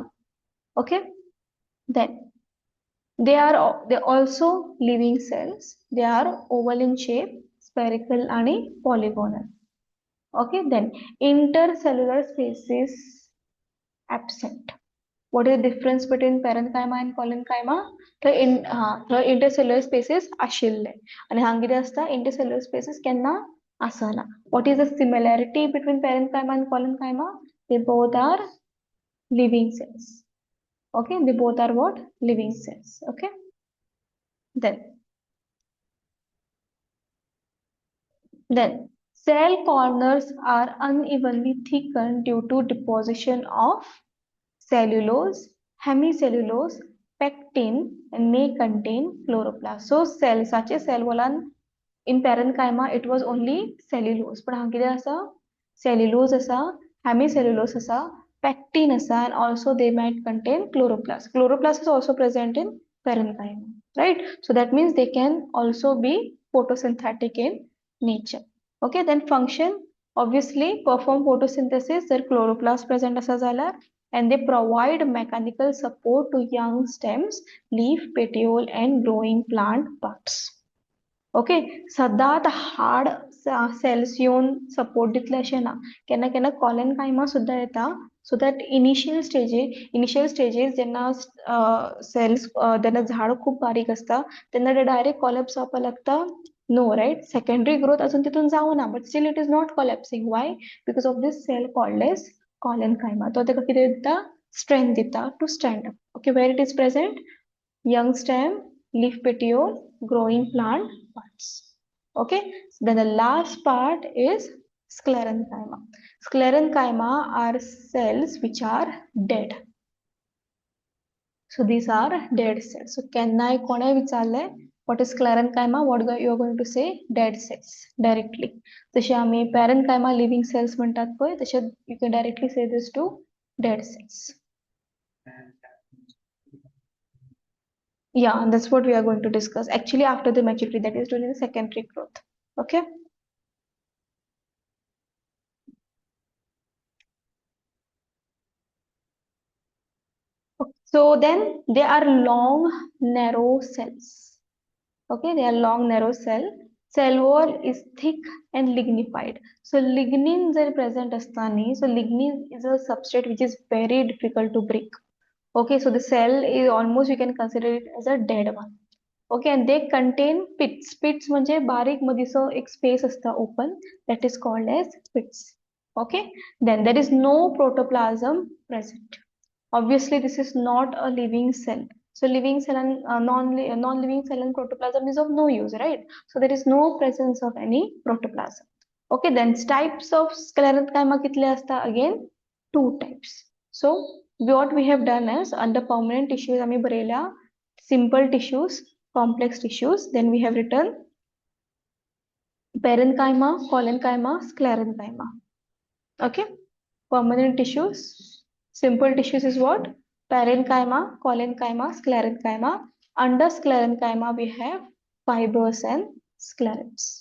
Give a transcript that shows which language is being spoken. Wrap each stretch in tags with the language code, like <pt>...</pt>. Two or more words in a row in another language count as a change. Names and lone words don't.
<en>ओके, then they also living cells. They are oval in shape, spherical आणि polygonal. Okay, then intercellular spaces absent. What is the difference between parenchyma and collenchyma? The intercellular spaces</en> <kok>आशिल्ले आणि हांगा कितें आसता,</kok> <en>intercellular spaces</en> <kok>केन्ना आसना.</kok> <en>What is the similarity between parenchyma and collenchyma? They both are living cells. Okay, they both are what? Living cells. Okay, then cell corners are unevenly thickened due to deposition of cellulose, hemicellulose, pectin, and may contain chloroplast. So cell, such a cell volan in parenchyma it was only cellulose, but</en> <kok>हांगा कितें आसा? Cellulose आसा, hemicellulose आसा, pectin आसा,</kok> <en>and also they might contain chloroplast. Chloroplast is also present in parenchyma, right? So that means they can also be photosynthetic in nature. Okay, then function, obviously perform photosynthesis, their chloroplast present</en> <kok>आसा झाला,</kok> <en>and they provide mechanical support to young stems, leaf, petiole, and growing plant parts.</en> <kok>Okay, सदांच</kok> <en>hard cells</en> <kok>येऊन सपोर्ट दितले अशें ना, केन्ना केन्ना collenchyma सुद्धा येता,</kok> <en>so that initial stages</en> <kok>जेन्ना cells जेन्ना झाड खूप बारीक असता तेन्ना ते</kok> <en>direct collapse</en> <kok>जावपाक लागता.</kok> <en>No, right? Secondary growth</en> <kok>अजून तितून जावना,</kok> <en>but still it is not collapsing. Why? Because of this cell called as collenchyma.</en> <kok>तो तेका कितें दिता?</kok> <en>Strength दिता to stand up. Okay, where it is present? Young stem, leaf petiole, growing plant parts. Okay, then the last part is sclerenchyma. Sclerenchyma are cells which are dead. So these are dead cells. So can I विचारले what is sclerenchyma? What you are going to say? Dead cells directly.</en> <kok>जसे आम्ही</kok> <en>parenchyma living cells</en> <kok>म्हणतात पय, तसे</kok> <en>you can directly say this to dead cells. Yeah, that's what we are going to discuss. Actually, after the maturity, that is during the secondary growth. Okay. So then they are long, narrow cells. Okay, they are long, narrow cell. Cell wall is thick and lignified. So lignin is present astani. So lignin is a substrate which is very difficult to break. Okay, so the cell is almost, you can consider it as a dead one. Okay, and they contain pits. Pits</en> <kok>म्हणजे बारीक मधीसो एक</kok> <en>space असता open, that is called as pits. Okay, then there is no protoplasm present. Obviously, this is not a living cell. So living cell and non-living cell and protoplasm is of no use, right? So there is no presence of any protoplasm. Okay, then types of sclerenchyma</en> <kok>कितले असता?</kok> <en>Again, two types. So what we have done is under permanent tissues</en> <kok>आम्ही बरेल्या</kok> <en>simple tissues, complex tissues. Then we have written parenchyma, collenchyma, sclerenchyma. Okay, permanent tissues, simple tissues is what? Parenchyma, collenchyma, sclerenchyma. Under sclerenchyma we have fibers and sclerets.</en>